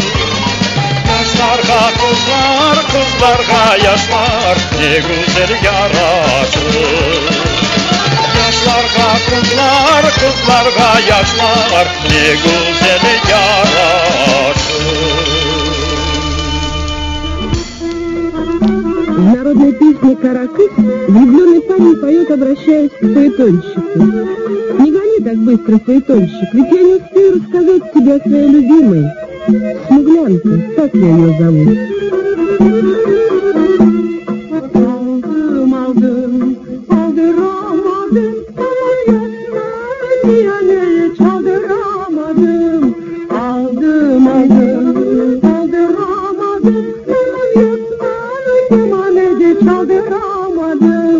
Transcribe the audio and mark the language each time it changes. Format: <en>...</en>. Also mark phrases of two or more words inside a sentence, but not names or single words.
<crh>Yaşlarga kızlar, kızlarga yaşlar ne güzel yaraşır. Yaşlarga kızlar, kızlarga yaşlar ne güzel yaraşır.</crh> <ru>В народной песне «Каракыс» влюбленный парень поет, обращаясь к фаэтонщику. Не гони так быстро, фаэтонщик, ведь я не успею рассказать тебе о своей любимой. Смуглянка, так я ее зовут.</ru> <tr>Aldım, aldım, aldıramadım, yani çaldıramadım. Aldım, aldım, aldıramadım, çaldıramadım.</tr>